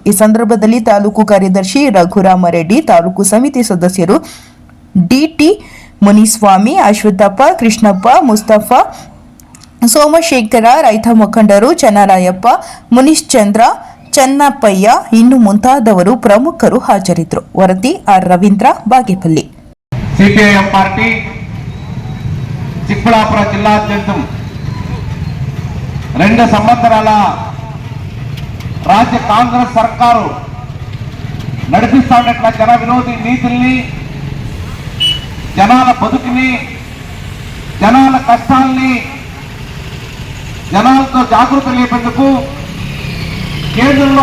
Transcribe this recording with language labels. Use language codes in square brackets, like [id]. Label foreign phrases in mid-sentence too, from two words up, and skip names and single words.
[kn] ಈ ಸಂದರ್ಭದಲ್ಲಿ ತಾಲೂಕು ಕಾರ್ಯದರ್ಶಿ ರಘುರಾಮರೆಡ್ಡಿ, ತಾಲೂಕು ಸಮಿತಿ ಸದಸ್ಯರು ಡಿಟಿ ಮುನಿಸ್ವಾಮಿ, ಅಶ್ವತ್ಥಪ್ಪ, ಕೃಷ್ಣಪ್ಪ, ಮುಸ್ತಫಾ, ಸೋಮಶೇಖರ, ರೈತ ಮುಖಂಡರು ಚನ್ನರಾಯಪ್ಪ, ಮುನಿಶ್ಚಂದ್ರ, ಚನ್ನಪ್ಪಯ್ಯ ಇನ್ನು ಮುಂತಾದವರು ಪ್ರಮುಖರು ಹಾಜರಿದ್ದರು. ವರದಿ ಆರ್ ರವೀಂದ್ರ, ಬಾಗೇಪಲ್ಲಿ. [te] సిపిఐఎం పార్టీ చిక్కబళ్ళాపురం జిల్లాద్యంతం 2 సంవత్సరాల రాజ్య కాంగ్రెస్ సర్కారు నడిపిస్తున్న జన విరోధి నీతుల్ని, జనాల బతుకుని, జనాల కష్టాల్ని జనాలతో జాగృతి లేపేందుకు కేంద్రంలో